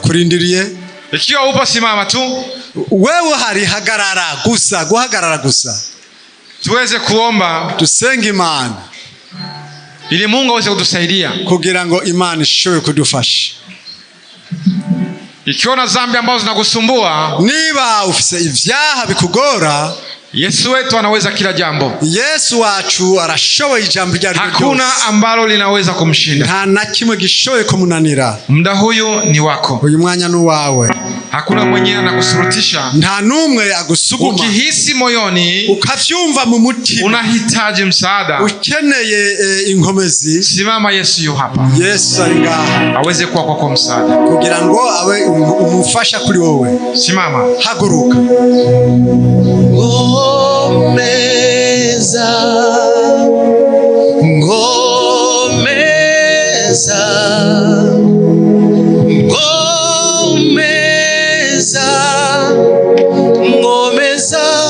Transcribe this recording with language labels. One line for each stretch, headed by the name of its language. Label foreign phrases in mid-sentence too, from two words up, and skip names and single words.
Swahili: Ikiwa upo simama tu.
Rundi: wewe hari guhagarara gusa.
Swahili: Tuweze kuomba,
Rundi: tusenge Imana
Swahili: ili Mungu aweze kutusaidia,
Rundi: kugira ngo Imana ishobore kudufasha.
Swahili: Ikiona dhambi ambazo zinakusumbua,
Rundi: niba ufise ivyaha bikugora,
Swahili: Yesu wetu anaweza kila jambo.
Rundi: Yesu wacu arashoboye ijambo ryari ryose.
Swahili: Hakuna ambalo linaweza kumshinda.
Rundi: Nta na kimwe gishoboye kumunanira.
Swahili: Muda huyu ni wako.
Rundi: Uyu mwanya ni wawe.
Swahili: Hakuna mwenye anakusurutisha.
Rundi: Nta numwe agusuguma.
Swahili: Ukihisi moyoni,
Rundi: ukavyumva mu mutima,
Swahili: unahitaji msaada,
Rundi: ukeneye inkomezi,
Swahili: simama, Yesu yu hapa.
Rundi: Yesu ari ngaha
Swahili: aweze kuwa kwako msaada,
Rundi: kugira ngo awe umufasha kuri wowe.
Swahili: Simama,
Rundi: haguruka. Ngomeza, ngomeza, ngomeza, ngomeza,